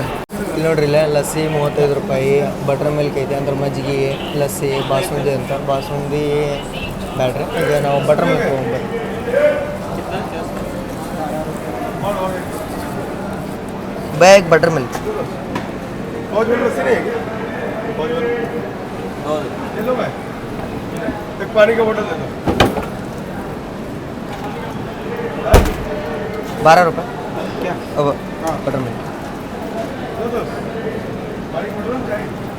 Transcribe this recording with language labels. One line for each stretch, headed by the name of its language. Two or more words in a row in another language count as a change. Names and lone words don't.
Kannada: ಇಲ್ಲಿ ನೋಡ್ರಿ, ಇಲ್ಲ ಲಸ್ಸಿ 35 ರೂಪಾಯಿ,
English: butter milk
Kannada: ಐತೆ ಅಂದ್ರೆ ಮಜ್ಜಿಗೆ, ಲಸ್ಸಿ, ಬಾಸುಂದಿ ಅಂತ. ಬಾಸುಂದಿ ಬ್ಯಾಡ್ರಿ, ಈಗ ನಾವು
English: butter milk
Kannada: ತೊಗೊಂಡ್ಬರ್ರಿ.
English: bag butter milk
Hindi: पानी का बोतल दे दो। 12 रुपये क्या? अब हाँ।
English: butter milk
Hindi: दो पानी का बोतल चाहिए।